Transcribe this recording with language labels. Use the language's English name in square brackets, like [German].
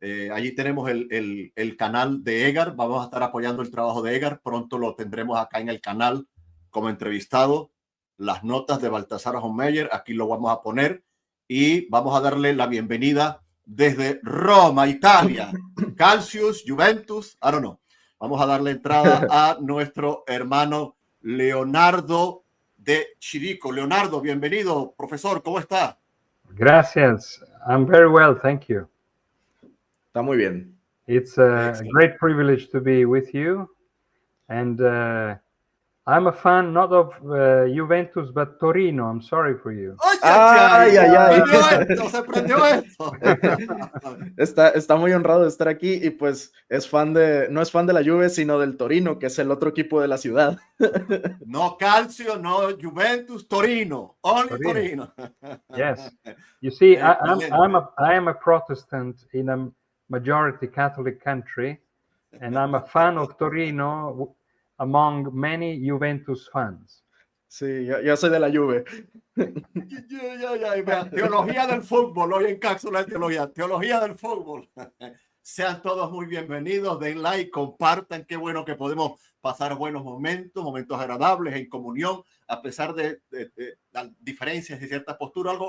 [Spanish] Allí tenemos el canal de Edgar. Vamos a estar apoyando el trabajo de Edgar. Pronto lo tendremos acá en el canal como entrevistado. Las notas de Baltasar Hauptmayer. Aquí lo vamos a poner. Y vamos a darle la bienvenida desde Roma, Italia. [English] Calcius, Juventus, I don't know. [Spanish] Vamos a darle entrada a nuestro hermano Leonardo de Chirico. Leonardo, bienvenido, profesor, ¿cómo está? Gracias. [English] I'm very well, thank you. [Spanish] Está muy bien. [English] It's a great privilege to be with you. And I'm a fan not of Juventus, but Torino. I'm sorry for you. [Spanish] ¡Ay! Se prendió esto. Está muy honrado de estar aquí y pues no es fan de la Juve, sino del Torino, que es el otro equipo de la ciudad. [English] No Calcio, no Juventus, Torino. Only Torino. Yes. You see, I am a Protestant in a majority Catholic country, and I'm a fan of Torino among many Juventus fans. [Spanish] Sí, yo soy de la Juve. Teología del fútbol, hoy en Cápsula de Teología. Teología del fútbol. Sean todos muy bienvenidos, den like, compartan. Qué bueno que podemos pasar buenos momentos agradables en comunión, a pesar de las diferencias y ciertas posturas.